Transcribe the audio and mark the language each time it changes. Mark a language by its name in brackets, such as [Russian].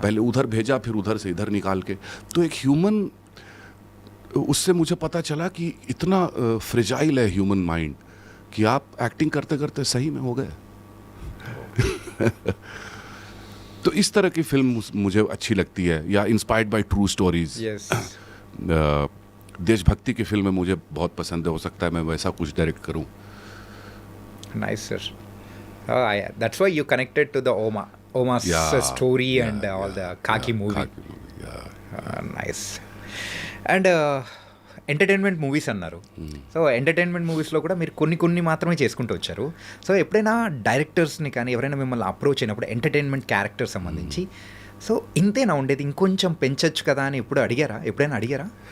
[Hindi] पहले उधर भेजा, फिर उधर से इधर निकाल के। तो एक ह्यूमन, उससे मुझे पता चला कि इतना फ्रेजाइल है ह्यूमन माइंड कि आप एक्टिंग करते करते सही में हो गए। तो इस तरह की फिल्म मुझे अच्छी लगती है, या inspired by true stories. [English] yes, [Hindi] देशभक्ति की फिल्में मुझे बहुत पसंद है, हो सकता है मैं वैसा कुछ डायरेक्ट करूं। [English] nice sir. That's why you connected to the Oma's story and all the Khaki movie. Nice. [Telugu] And entertainment movies అన్నారు. సో ఎంటర్టైన్మెంట్ మూవీస్లో కూడా మీరు కొన్ని మాత్రమే చేసుకుంటూ వచ్చారు. సో ఎప్పుడైనా డైరెక్టర్స్ని కానీ ఎవరైనా మిమ్మల్ని అప్రోచ్ అయినప్పుడు ఎంటర్టైన్మెంట్ క్యారెక్టర్ సంబంధించి సో ఇంతేనా ఉండేది, ఇంకొంచెం పెంచొచ్చు కదా అని ఎప్పుడైనా అడిగారా?